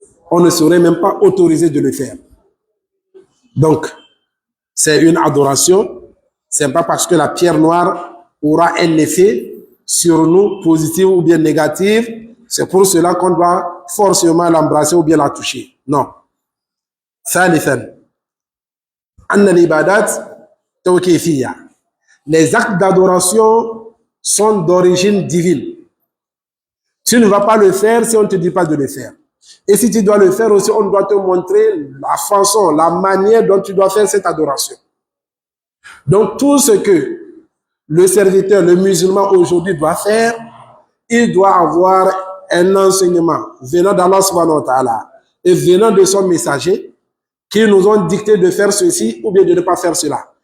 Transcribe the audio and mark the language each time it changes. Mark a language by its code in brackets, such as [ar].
[fr] On ne serait même pas autorisé de le faire. Donc, c'est une adoration. C'est pas parce que la pierre noire aura un effet sur nous, positif ou bien négatif. C'est pour cela qu'on doit forcément l'embrasser ou bien la toucher. Non. [ar] ثالثا أن العبادات توقيفية. [fr] Les actes d'adoration sont d'origine divine. Tu ne vas pas le faire si on ne te dit pas de le faire. Et si tu dois le faire aussi, on doit te montrer la façon, la manière dont tu dois faire cette adoration. Donc tout ce que le serviteur, le musulman aujourd'hui doit faire, il doit avoir un enseignement venant d'Allah subhanahu wa ta'ala et venant de son messager qui nous ont dicté de faire ceci ou bien de ne pas faire cela.